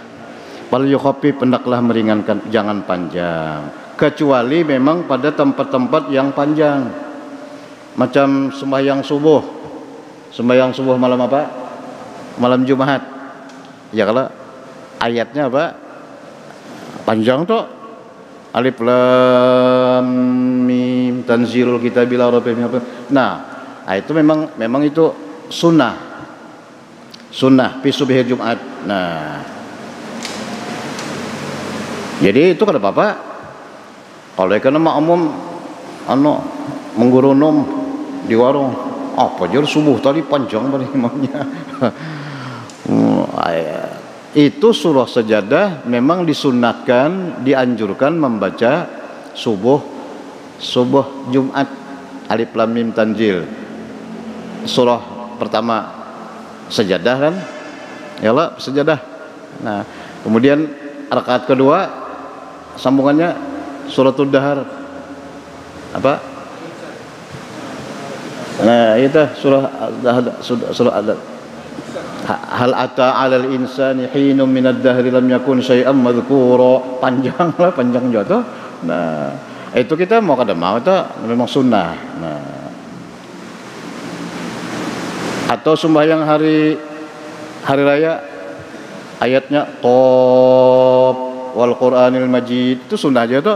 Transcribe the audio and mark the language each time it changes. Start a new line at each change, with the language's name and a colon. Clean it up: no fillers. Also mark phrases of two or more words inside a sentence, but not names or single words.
Arabic: فليخفف,
Banjar: hendaklah meringankan, jangan panjang. Kecuali memang pada tempat-tempat yang panjang. Macam sembahyang subuh. Sembahyang subuh malam apa? Malam Jumat. Ya kalau ayatnya apa? Panjang tuh.
Arabic: الم تنزيل الكتاب لا ريب فيه.
Banjar: Nah, itu memang itu sunnah
Arabic: في صبح
Banjar: Jumat. Nah, jadi itu kada apa-apa. Kalau kena makmum menggurunum di warung, apa jar subuh tadi panjang banget imamnya. Itu surah sajadah memang disunatkan, dianjurkan membaca subuh Jumat,
Arabic: الم تنزيل.
Banjar: Surah pertama sajadah kan? Yalah sajadah. Nah, kemudian rakaat kedua sambungannya suratul Dahar.
Arabic: Apa? Nah, itu surah هل أتى على الإنسان حين من الدهر لم يكن شيئا مذكورا.
Banjar: Panjang juga. Nah, itu kita mau kada mau itu memang sunnah. Nah, atau sembahyang hari raya ayatnya
Arabic: ق والقرآن المجيد,
Banjar: itu sunnah aja tuh.